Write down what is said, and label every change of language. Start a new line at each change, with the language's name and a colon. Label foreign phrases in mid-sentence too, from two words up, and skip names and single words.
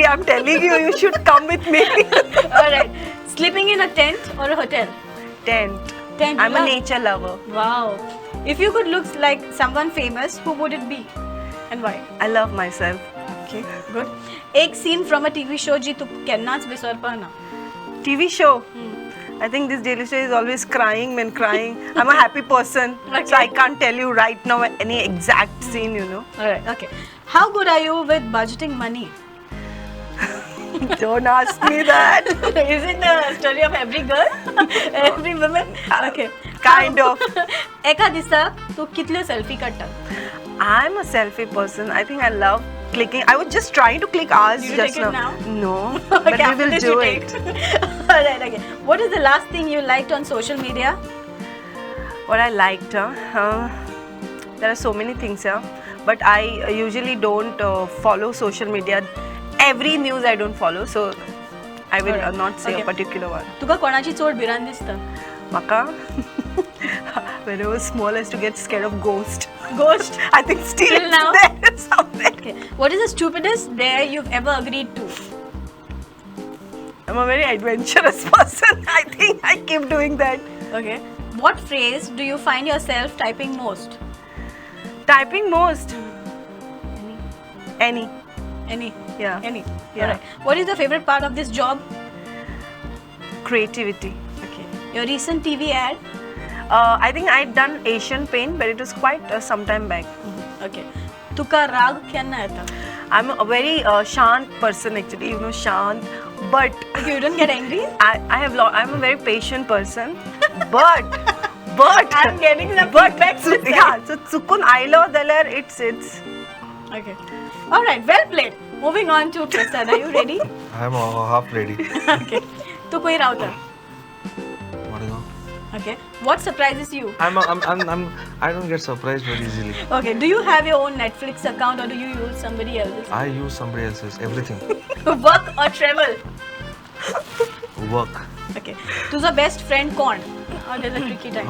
English: I'm telling you, you should come with me. All right. Sleeping in a tent or a hotel? Tent. Tent. I'm you a love? nature lover. Wow. If you could look like someone famous, who would it be? And why? I love myself. Okay, good. एक scene from a TV show
Konkani: जी तू केन्नाच विसरपा ना.
English: TV show. I think this daily show is always crying when crying. I'm a happy person, Okay. so I can't tell you right now any exact scene, you know. All right. Okay. How good are you with budgeting money? Don't ask me that. Is it the story of every girl, every woman? Okay. Kind of.
Konkani: एका दिसा तू कितल्यो सेल्फी काडटा?
English: I'm a selfie person. I think I love clicking. I was just trying to click ours Did you just take it now. now? No, Okay, but we after will this do you it. take. All right. Okay. What is the last thing you liked on social media? What I liked, there are so many things here, but I usually don't follow social media. Every news I don't follow, so I will Alright. not say Okay. a particular one.
Konkani: तुका कोणाची चोड भिरांत दिसता?
English: Maka, when I was small, I used to get scared of ghost. Ghost. I think still Till it's now? there somewhere. Okay. What is the stupidest dare you've ever agreed to? I'm a very adventurous person. I think I keep doing that. Okay. What phrase do you find yourself typing most? Typing most. Any. Any. Yeah. Any. Yeah. Alright. What is the favorite part of this job? Creativity. Okay. Your recent TV ad? I think I'd done Asian Paint, but it was quite some time back.
Konkani: Okay. तुका राग केन्ना येता?
English: I'm a very shant person actually, you know, shant. But Okay, you don't get angry? I'm a very patient person. but I'm getting the but feedback. yeah, so
Konkani: चुकून आयलो जाल्यार it's
English: Okay. Alright, well played. Moving on to Prasad. Are you ready? I am half ready.
Konkani: Okay. तू कोई रावता?
English: What is that? Okay. What surprises you? I don't get surprised very easily. Okay. Do you have your own Netflix account or do you use somebody else's? I use somebody else's everything. Work or travel? Work. Okay.
Konkani: तुझा best friend कोण?
English: Oh, there's a tricky time.